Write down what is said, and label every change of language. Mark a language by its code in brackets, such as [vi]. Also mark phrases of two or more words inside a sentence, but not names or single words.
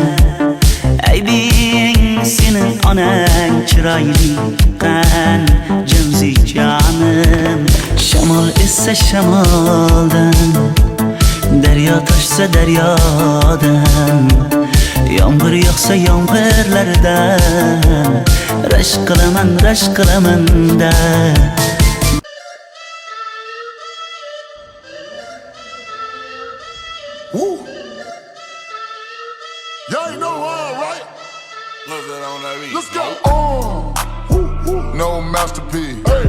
[uz] Aybing sening onang chiroyli qan Janze jonim. Shamol essa shamoldan, daryo toshsa daryodan, yomg'ir yog'sa yomg'irlardan rashk qilaman-da. Woo! [en] Y'all ain't know why, right? What's that on that beat? Let's go! No masterpiece. Hey.